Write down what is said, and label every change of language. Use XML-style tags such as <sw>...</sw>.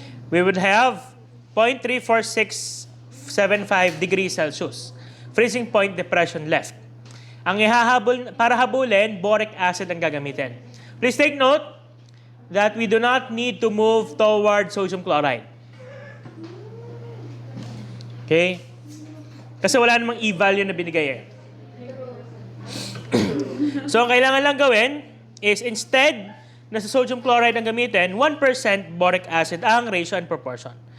<en>We would have 0.34675 degrees Celsius freezing point depression left.</en> <tl>Ang para habulin, boric acid ang gagamitin.</tl> <en>Please take note that we do not need to move toward sodium chloride.</en> <tl>Okay? Kasi wala namang e-value na binigay eh. So, ang kailangan lang gawin is instead na sa sodium chloride ang gamitin, 1% boric acid ang ratio and proportion.</tl>